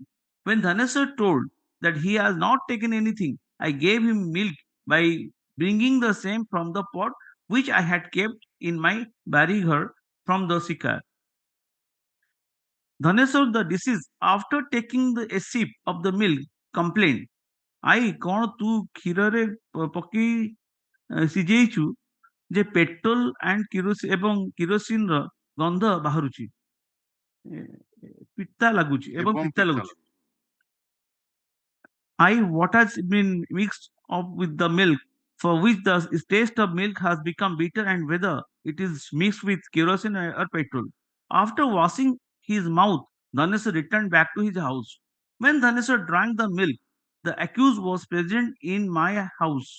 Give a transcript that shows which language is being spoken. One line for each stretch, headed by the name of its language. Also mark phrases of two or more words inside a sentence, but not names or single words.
English: When Dhaneshwar told that he has not taken anything, I gave him milk by bringing the same from the pot which I had kept in my barighar from the sikar. Dhaneshwar, the deceased, after taking a sip of the milk, complained, "Ai,
Odia: କ'ଣ ତୁ କ୍ଷୀରରେ ପକେଇ ସିଝେଇଛୁ ଯେ ପେଟ୍ରୋଲ ଏବଂ କିରୋସିନର ଗନ୍ଧ ବାହାରୁଛି, ପିତା ଲାଗୁଛି ଏବଂ ପିତା ଲାଗୁଛି."
English: What has been mixed up with the milk, for which the taste of milk has become bitter, and whether it is mixed with kerosene or petrol. After washing his mouth, Dhaneshwar returned back to his house. When Dhaneshwar drank the milk, the accused was present in my house.